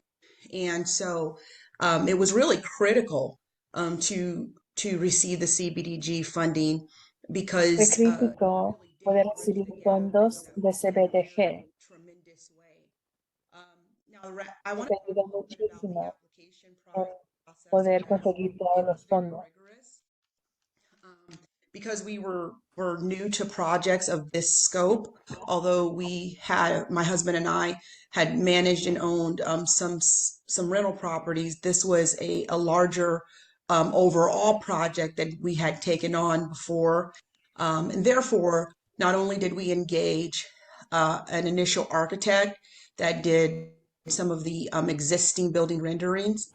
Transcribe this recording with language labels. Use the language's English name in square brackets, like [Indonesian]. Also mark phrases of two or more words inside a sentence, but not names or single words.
[English] And so it was really critical to receive the CBDG funding [Spanish] Fue [English] because [Spanish] crítico poder recibir fondos de CBDG. [English] tremendous way. Now, I want [Spanish] Te [English] to [Spanish] ayuda [English] talk a little bit about the [Spanish] muchísimo [English] application [Spanish] en [English] process. [Spanish] poder [English] As [Spanish] conseguir [English] it [Spanish] todos [English] was [Spanish] los [English] very [Spanish] fondos. [English] rigorous, because we were new to projects of this scope. Although my husband and I had managed and owned some rental properties, this was a larger overall project that we had taken on before, and therefore not only did we engage an initial architect that did some of the existing building renderings.